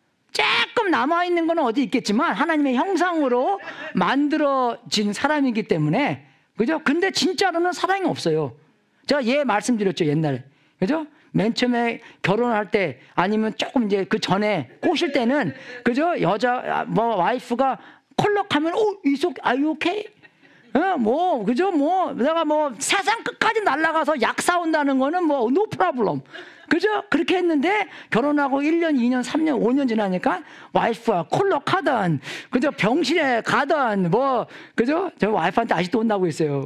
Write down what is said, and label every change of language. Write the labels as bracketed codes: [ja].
[ko] 조금 남아있는 건 어디 있겠지만 하나님의 형상으로 만들어진 사람이기 때문에, 그죠? 근데 진짜로는 사랑이 없어요. 제가 말씀드렸죠, 옛날에. 그죠? 맨 처음에 결혼할 때, 아니면 조금 이제 그 전에 꼬실 때는, 그죠? 와이프가 콜록하면, [en] are you okay? [ko] 그죠? 내가 세상 끝까지 날아가서 약 사온다는 거는 [en] no problem. [ko] 그죠? 그렇게 했는데, 결혼하고 1년, 2년, 3년, 5년 지나니까, 와이프가 콜록하던, 그죠? 병실에 가던, 그죠? 저 와이프한테 아직도 혼나고 있어요.